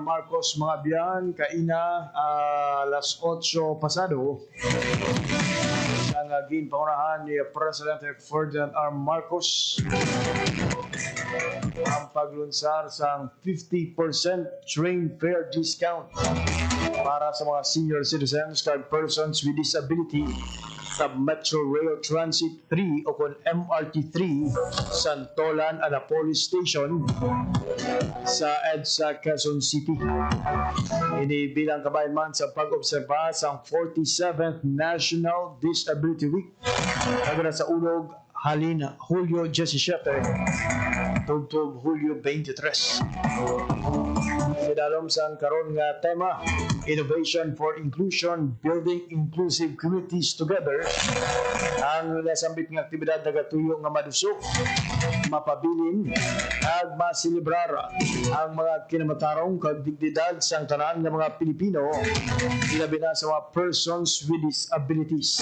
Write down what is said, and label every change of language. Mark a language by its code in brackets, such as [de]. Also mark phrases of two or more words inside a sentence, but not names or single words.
[hil] Marcos, mga biyan, kaina alas 8 pasado, ang ginpaunahan ni President Ferdinand R. Marcos ang paglunsar sa 50% train fare discount para sa mga [en] senior citizens and persons with disability [hil] sa Metro Rail Transit 3 o kung MRT3 Santolan Anapolis Station sa EDSA Quezon City. Inibilang kabayan man sa pag-obserba sa 47th National Disability Week kagana sa ulog halin Hulyo 17 tugtog Hulyo 23. Sidalom sa karon nga tema Innovation for Inclusion, Building Inclusive Communities Together. Ang nasambit nga aktibidad nagatuyo nga madusok, mapabilin, at masilibrar ang mga kinamatarong kag dignidad sa tanan ng mga Pilipino, ilabi na sa mga [en] persons with disabilities.